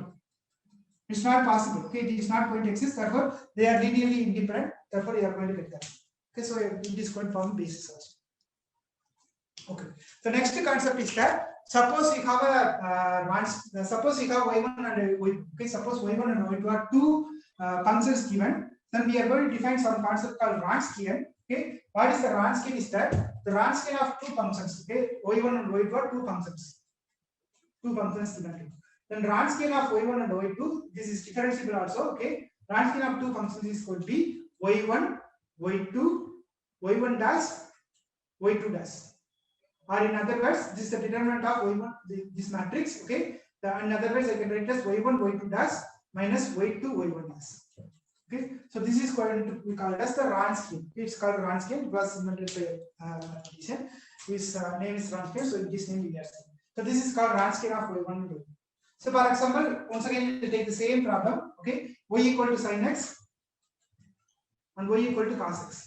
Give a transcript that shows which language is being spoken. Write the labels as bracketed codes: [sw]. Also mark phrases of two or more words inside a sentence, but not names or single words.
[en] It's not possible. Okay, it is not going to exist. Therefore, they are linearly independent. Therefore, you are going to get that. Okay, so it is going to form basis also. Okay. The next concept is that suppose you have a suppose you have y1 and y2. Okay, suppose y1 and y2 are two functions given. Then we are going to define some concept called Wronskian. Okay, what is the Wronskian? Is that the Wronskian of two functions? Okay, y1 and y2 are two functions given. Then Wronskian of y1 and y2, this is differentiable also. Okay, Wronskian of two functions is going to be y1, y2, y1 dash, y2 dash. Or in other words, this is the determinant of y1, this matrix. Okay, in other words, I can write as y1, y2 dash minus y2, y1 dash. Okay, so this is going to be called as the Wronskian. It's called Wronskian because invented by mathematician. His name is Wronskian, so this name we are saying. So this is called Wronskian of y1 and y2. So for example, once again we take the same problem. Okay, y equal to sin x and y equal to cos x.